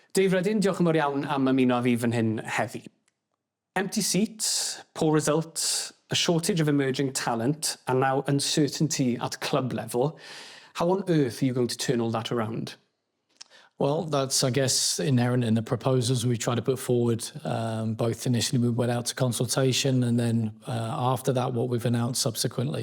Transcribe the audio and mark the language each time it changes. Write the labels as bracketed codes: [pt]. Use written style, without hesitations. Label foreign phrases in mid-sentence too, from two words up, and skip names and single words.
[cy] Dave Reddin, diolch yn fawr iawn am ymuno â fi fan hyn heddi. [en] Empty seats, poor results, a shortage of emerging talent, and now uncertainty at club level. How on earth are you going to turn all that around? Well, that's, I guess, inherent in the proposals we try to put forward. Both initially we went out to consultation and then after that what we've announced subsequently.